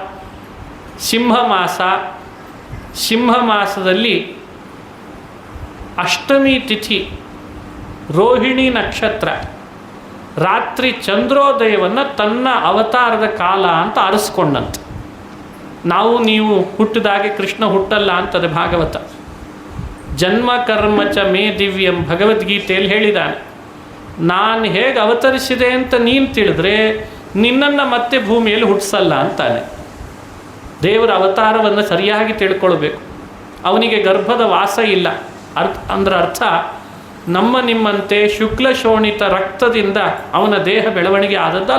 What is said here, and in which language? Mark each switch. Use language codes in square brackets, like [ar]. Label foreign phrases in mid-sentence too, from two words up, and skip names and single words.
[kn] ಸಿಂಹ ಮಾಸದಲ್ಲಿ ಅಷ್ಟಮಿ ತಿಥಿ, ರೋಹಿಣಿ ನಕ್ಷತ್ರ, ರಾತ್ರಿ ಚಂದ್ರೋದಯವನ್ನು ತನ್ನ ಅವತಾರದ ಕಾಲ ಅಂತ ಆರಿಸ್ಕೊಂಡಂತೆ. ನಾವು ನೀವು ಹುಟ್ಟಿದಾಗೆ ಕೃಷ್ಣ ಹುಟ್ಟಲ್ಲ ಅಂತದೆ ಭಾಗವತ. [sa] ಜನ್ಮ ಕರ್ಮ ಚ ಮೇ ದಿವ್ಯಂ [kn] ಭಗವದ್ಗೀತೆಯಲ್ಲಿ ಹೇಳಿದ್ದಾನೆ. ನಾನು ಹೇಗೆ ಅವತರಿಸಿದೆ ಅಂತ ನೀನು ತಿಳಿದ್ರೆ ನಿನ್ನನ್ನು ಮತ್ತೆ ಭೂಮಿಯಲ್ಲಿ ಹುಟ್ಟಿಸಲ್ಲ ಅಂತಾನೆ. ದೇವರ ಅವತಾರವನ್ನು ಸರಿಯಾಗಿ ತಿಳ್ಕೊಳ್ಬೇಕು. ಅವನಿಗೆ ಗರ್ಭದ ವಾಸ ಇಲ್ಲ. ಅರ್ಥ ನಮ್ಮ ನಿಮ್ಮಂತೆ ಶುಕ್ಲ ಶೋಣಿತ ರಕ್ತದಿಂದ ಅವನ ದೇಹ ಬೆಳವಣಿಗೆ ಆದದ್ದಲ್ಲ.